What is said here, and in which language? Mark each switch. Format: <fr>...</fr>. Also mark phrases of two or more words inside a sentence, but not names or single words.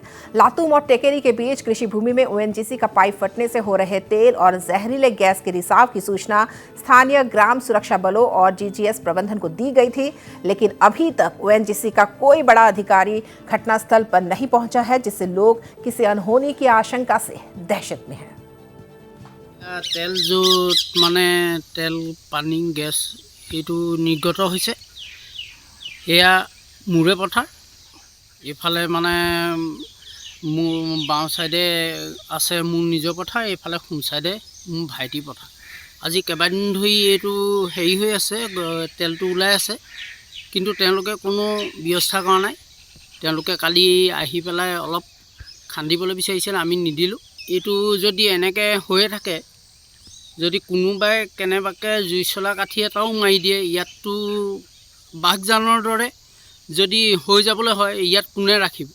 <hi>लातूम और टेकेरी के बीच कृषि भूमि में ओएनजीसी का पाइप फटने से हो रहे तेल और जहरीले गैस के रिसाव की सूचना स्थानीय ग्राम सुरक्षा बलों और जीजीएस प्रबंधन को दी गई थी, लेकिन अभी तक ओएनजीसी का कोई बड़ा अधिकारी घटनास्थल पर नहीं पहुंचा है, जिससे लोग किसी अनहोनी की आशंका से दहशत में हैं।</hi> <as>তেল জো মানে তেল পানী গেছ এটু নিৰ্গত হৈছে এয়া মোৰে পথাৰ ইফালে মানে বাওঁ ছাইডে আছে মোৰ নিজৰ পথাৰ ইফালে সোঁ ছাইডে মোৰ ভাইটী পথাৰ আজি কেইবাদিন ধৰি এইটো হেৰি হৈ আছে তেলটো ওলাই আছে কিন্তু তেওঁলোকে কোনো ব্যৱস্থা কৰা নাই। তেওঁলোকে কালি আহি পেলাই অলপ খান্দিবলৈ বিচাৰিছিল, আমি নিদিলোঁ। এইটো যদি এনেকৈ হৈয়ে থাকে, যদি কোনোবাই কেনেবাকৈ জুই চলা কাঠি এটাও মাৰি দিয়ে, ইয়াততো বাঘজানৰ দৰে যদি হৈ যাবলৈ হয়, ইয়াত কোনে ৰাখিব?</as>